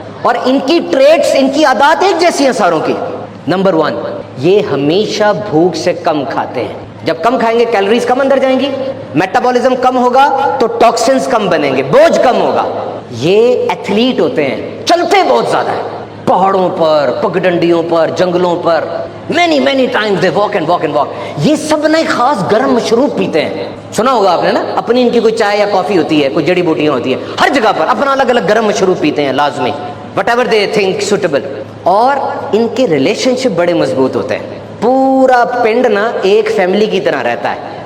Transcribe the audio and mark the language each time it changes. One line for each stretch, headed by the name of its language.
Urdu: اور ان کی ٹریٹس، ان کی عادات ایک جیسی ہیں ساروں کی. نمبر 1، یہ ہمیشہ بھوک سے کم کھاتے ہیں. جب کم کھائیں گے کیلوریز کم اندر جائیں گی، میٹابولزم کم ہوگا تو ٹاکسنز کم بنیں گے، بوجھ کم ہوگا. یہ ایتھلیٹ ہوتے ہیں، چلتے بہت زیادہ ہیں، پہاڑوں پر، پگڈنڈیوں پر، جنگلوں پر.
English: Many times they walk and walk and walk.
Urdu: یہ سب نئے خاص گرم مشروب پیتے ہیں. سنا ہوگا آپ نے نا، اپنی ان کی کوئی چائے یا کافی ہوتی ہے، کوئی جڑی بوٹیاں ہوتی ہیں. ہر جگہ پر اپنا الگ الگ گرم مشروب پیتے ہیں لازمی،
English: Whatever they think suitable.
Urdu: اور ان کے ریلیشن شپ بڑے مضبوط ہوتے ہیں. پورا پنڈ نا ایک فیملی کی طرح رہتا ہے.